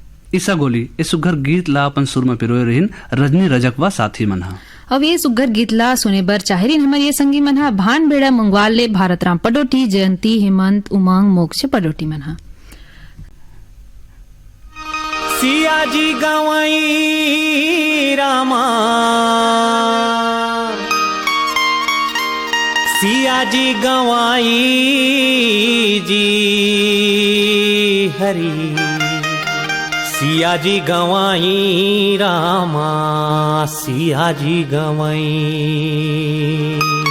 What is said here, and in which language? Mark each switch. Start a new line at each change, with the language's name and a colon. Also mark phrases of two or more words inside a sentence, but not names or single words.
Chhattisgarhi: ईसा गोली ए सुघर गीत ला अपन सुर में पिरोए रहिन रजनी रजक व साथी मन हा। अब ये सुग्घर गीत ला सुने बर चाहरीन हमर ये संगी मन हा भान बेड़ा मंगवाल ले भारत राम पडोटी, जयंती, हेमंत, उमंग, मोक्ष पडोटी मन हा। सिया जी गवाई रामा, सिया जी गवाई जी हरी, सिया जी गवाई रामा, सिया जी गवाई।